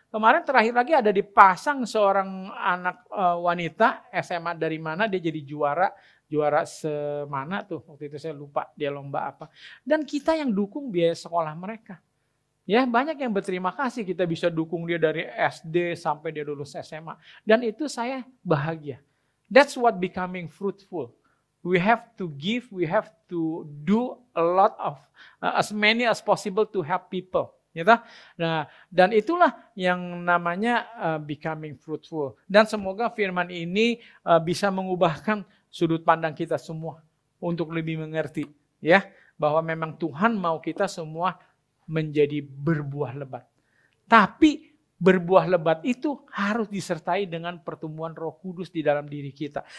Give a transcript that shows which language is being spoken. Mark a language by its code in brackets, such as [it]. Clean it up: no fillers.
[id] Kemarin terakhir lagi ada dipasang seorang anak wanita SMA dari mana, dia jadi juara semana tuh. Waktu itu saya lupa dia lomba apa. Dan kita yang dukung biaya sekolah mereka. Ya, banyak yang berterima kasih kita bisa dukung dia dari SD sampai dia lulus SMA. Dan itu saya bahagia. [en] That's what becoming fruitful. We have to give, we have to do a lot of, as many as possible to help people. [id] Gitu? Nah, dan itulah yang namanya becoming fruitful. Dan semoga firman ini bisa mengubahkan sudut pandang kita semua untuk lebih mengerti, ya, bahwa memang Tuhan mau kita semua menjadi berbuah lebat. Tapi berbuah lebat itu harus disertai dengan pertumbuhan Roh Kudus di dalam diri kita.